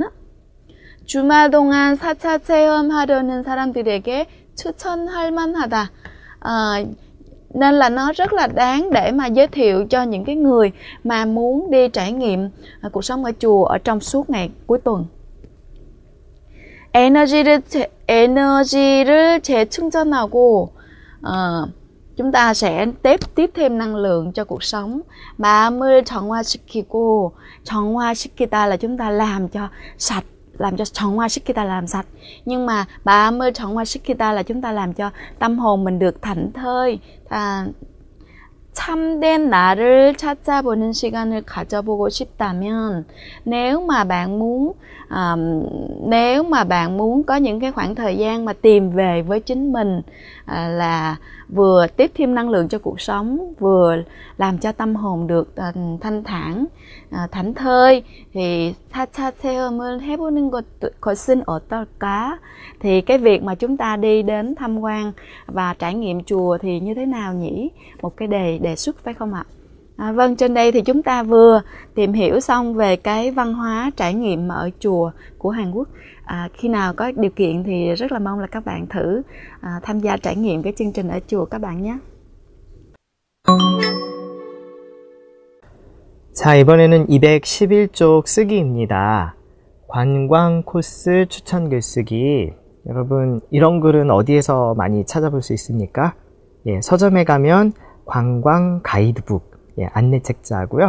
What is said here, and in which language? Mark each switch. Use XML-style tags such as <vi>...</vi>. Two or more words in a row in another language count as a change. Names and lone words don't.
<ko>주말 동안 4차 체험하려는 사람들에게 추천할 만하다.</ko> <vi>Nên là nó rất là đáng để mà giới thiệu cho những cái người mà muốn đi trải nghiệm cuộc sống ở chùa ở trong suốt ngày cuối tuần.</vi> <ko>에너지를 재충전하고,</ko> <vi>chúng ta sẽ tiếp thêm năng lượng cho cuộc sống.</vi> <ko>마음을 정화시키고, 정화시키다</ko> <vi>là chúng ta làm cho sạch, làm cho 정화시키다 là làm sạch. Nhưng mà</vi> <ko>마음을 정화시키다</ko> <vi>là chúng ta làm cho tâm hồn mình được thảnh thơi.</vi> <ko>참된 나를 찾아보는 시간을 가져보고 싶다면,</ko> <vi>nếu mà bạn muốn có những cái khoảng thời gian mà tìm về với chính mình, là vừa tiếp thêm năng lượng cho cuộc sống, vừa làm cho tâm hồn được thanh thản, thảnh thơi, thì</vi> <ko>사차 체험을 해보는 것은 어떨까?</ko> <vi>Thì cái việc mà chúng ta đi đến tham quan và trải nghiệm chùa thì như thế nào nhỉ? Một cái đề xuất phải không ạ? Vâng, trên đây thì chúng ta vừa tìm hiểu xong về cái văn hóa trải nghiệm ở chùa của Hàn Quốc. Khi nào có điều kiện thì rất là mong là các bạn thử tham gia trải nghiệm cái chương trình ở chùa các bạn nhé.</vi> <ko>자, 이번에는 211쪽 쓰기입니다. 관광 코스 추천 글쓰기. 여러분, 이런 글은 어디에서 많이 찾아볼 수 있습니까? 예, 서점에 가면 관광 가이드북, 예, 안내책자고요.</ko>